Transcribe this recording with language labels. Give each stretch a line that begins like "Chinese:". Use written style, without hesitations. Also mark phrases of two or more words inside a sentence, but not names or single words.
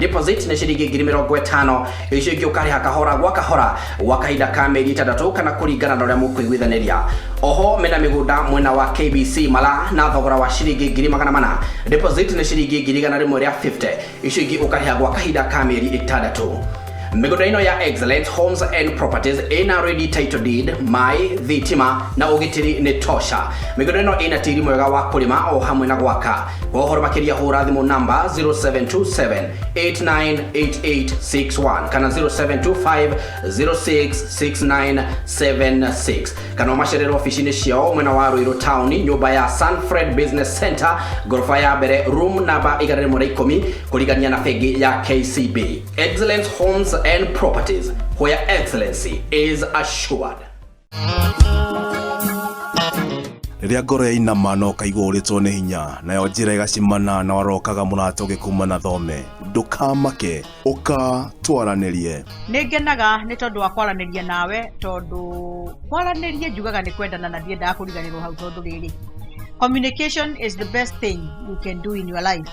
Kikuyu: Deposit ni shiringi 50 icio ingĩ ukariha kahora gwa kahora wa kahinda ka mĩeri 3 kana kũringana na ũrĩa mũkũiguithaniria. Oho mena migunda mwena wa KBC Mala na thogora wa shiringi 400. Deposit ni shiringi 150 icio ingĩ ukariha gwa kahinda ka mĩeri 6. Migunda ino ya Excellent Homes and Properties ina
English: ready title deed
Kikuyu: my thitima na ugitiri ni tosha. Migunda ino ina tiri mwega wa kulima o hamwe na gwaka. Wohoro makiria hura thimu namba 0727898861 kana 0725066976 kana masherero ofisini ciao mwena wa Ruiru Town nyumba ya Sanfred Business Center gorofa ya mbere room namba 110 kuligania na fegi ya KCB.
English: Excellent Homes and Properties, where excellency is assured.
Kikuyu: Riria ngoro ya inama no kaigwa uritwo ni hinya nayo njira igacimana na warokaga muratoge kuma na thome ndukamake uka twaranirie ningenaga ni tondu wa kwaraniria nawe tondu kwaraniria njugaga ni kwendana na ndiendaga kuriganirwo hau tondu riri
English: communication is the best thing you can do in your life.